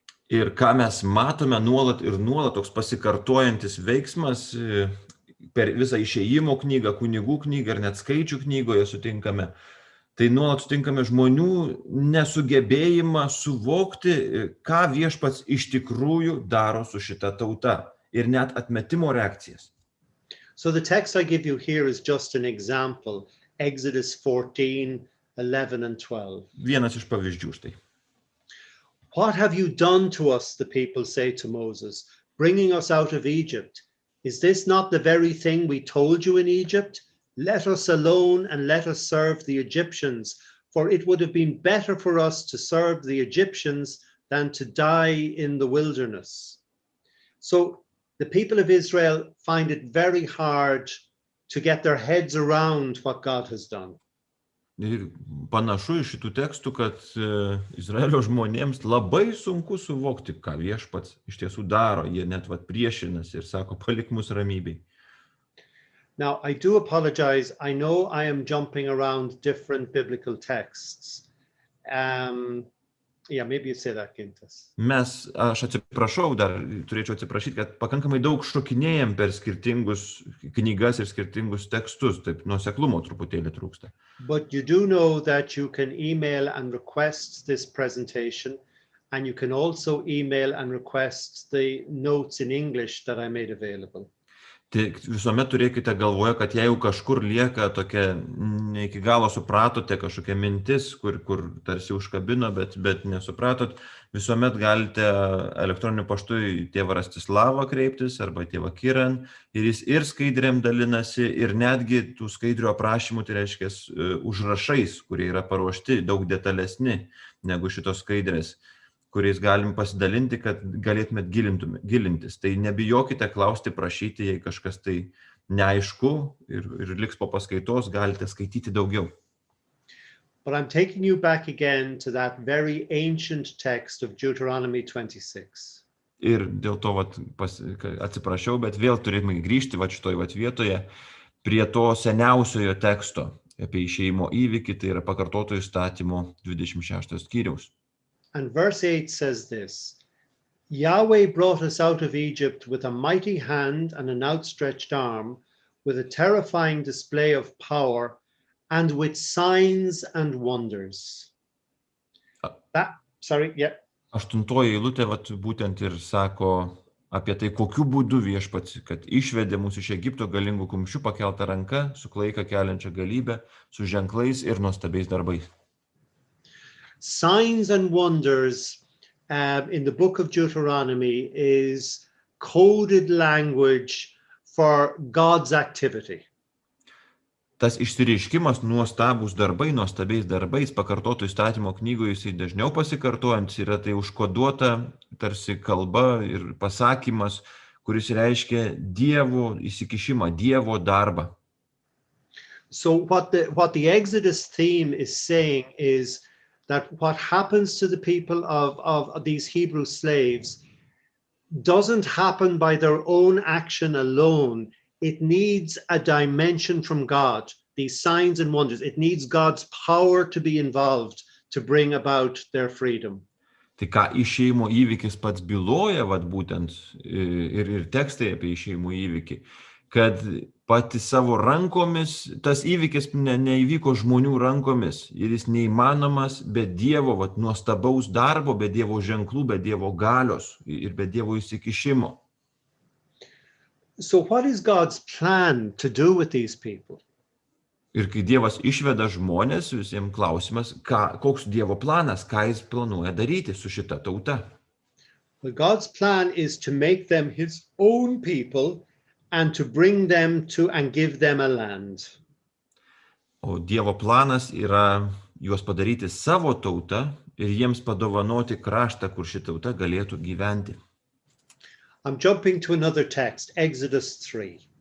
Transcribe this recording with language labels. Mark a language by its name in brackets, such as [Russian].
[Lithuanian] Ir ką mes matome nuolat ir nuolat, toks pasikartojantis veiksmas per visą Išėjimo knygą, kunigų knygą ir net skaičių knygoje sutinkame, tai nuolat sutinkame žmonių nesugebėjimą suvokti, ką viešpats iš tikrųjų daro su šita tauta ir net atmetimo reakcijas. [English] So the text I give you here is just an example, Exodus 14, 11 and 12. [Lithuanian] Vienas iš pavyzdžių štai. [English] What have you done to us, the people say to Moses, bringing us out of Egypt? Is this not the very thing we told you in Egypt? Let us alone and let us serve the Egyptians, for it would have been better for us to serve the Egyptians than to die in the wilderness. So the people of Israel find it very hard to get their heads around what God has done. [Lithuanian] Ir panašu iš šitų tekstų, kad Izraelio žmonėms labai sunku suvokti, ką viešpats iš tiesų daro. Jie net priešinasi ir sako, palik mus ramybei. [English] Now, I do apologize. I know I am jumping around different biblical texts. Yeah, maybe you say that, Gintas. [Lithuanian] Aš atsiprašau, dar turėčiau atsiprašyti, kad pakankamai daug šokinėjam per skirtingus knygas ir skirtingus tekstus, taip nuoseklumo truputėlį trūksta. [English] But you do know that you can email and request this presentation, and you can also email and request the notes in English that I made available. [Lithuanian] Tai visuomet turėkite galvoje, kad jeigu kažkur lieka tokia, ne iki galo supratote kažkokia mintis, kur tarsi užkabino, bet nesupratot, visuomet galite elektroniniu paštu į tėvą Rastislavą kreiptis arba tėvą Ciarán ir jis ir skaidrėm dalinasi ir netgi tų skaidrių aprašymų, tai reiškia užrašais, kurie yra paruošti daug detalesni negu šitos skaidrės, kuriais galim pasidalinti, kad galėtumėt gilintis. Tai nebijokite klausti, prašyti, jei kažkas tai neaišku ir liks po paskaitos, galite skaityti daugiau. [English] but I'm taking you back again to that very ancient text of Deuteronomy 26. [Lithuanian] Ir dėl to atsiprašau, bet vėl turime grįžti šitoj vietoje prie to seniausiojo teksto apie išėjimo įvykį, tai yra pakartoto įstatymo 26 skyriaus. [English] And verse 8 says this: Yahweh brought us out of Egypt with a mighty hand and an outstretched arm, with a terrifying display of power, and with signs and wonders. [Lithuanian] Aštuntoji eilutė būtent ir sako apie tai, kokiu būdu viešpats, kad išvedė mus iš Egipto galingų kumščių pakeltą ranką, su klaika keliančia galybę, su ženklais ir nuostabiais darbais. [English] Signs and wonders in the book of Deuteronomy is coded language for God's activity. [Lithuanian] Tas išsireiškimas nuostabūs darbai, nuostabiais darbais, pakartoto įstatymo knygoje jisai dažniau pasikartojant, yra tai užkoduota tarsi kalba ir pasakymas, kuris reiškia Dievo įsikišimą, Dievo darbą. [English] So what the Exodus theme is saying is that what happens to the people of these Hebrew slaves doesn't happen by their own action alone. It needs a dimension from God, these signs and wonders. It needs God's power to be involved to bring about their freedom. [Lithuanian] Tai ką išėjimo įvykis pats byloja, būtent ir tekstai apie išėjimo įvykį, kad pati savo rankomis, tas įvykis neįvyko žmonių rankomis ir jis neįmanomas be Dievo nuostabaus darbo, be Dievo ženklų, be Dievo galios ir be Dievo įsikišimo. [English] So what is God's plan to do with these people? [Lithuanian] Ir kai Dievas išveda žmonės, visiems klausimas, koks Dievo planas, ką jis planuoja daryti su šita tauta. [English] Well, God's plan is to make them his own people and to bring them to and give them a land. [Lithuanian] O Dievo planas yra juos padaryti savo tautą ir jiems padovanoti kraštą, kur ši tauta galėtų gyventi. [English] I'm jumping to another text, Exodus 3.